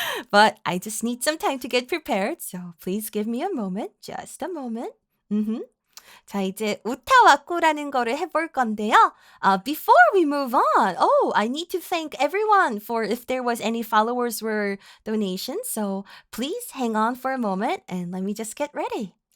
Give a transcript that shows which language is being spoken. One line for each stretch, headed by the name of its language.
English: But I just need some time to get prepared, so please give me a moment, just a moment.
Korean: 자, 이제 우타와꾸라는 거를 해볼 건데요.
English: Before we move on, I need to thank everyone for if there was any followers or donations. So please hang on for a moment and let me just get ready.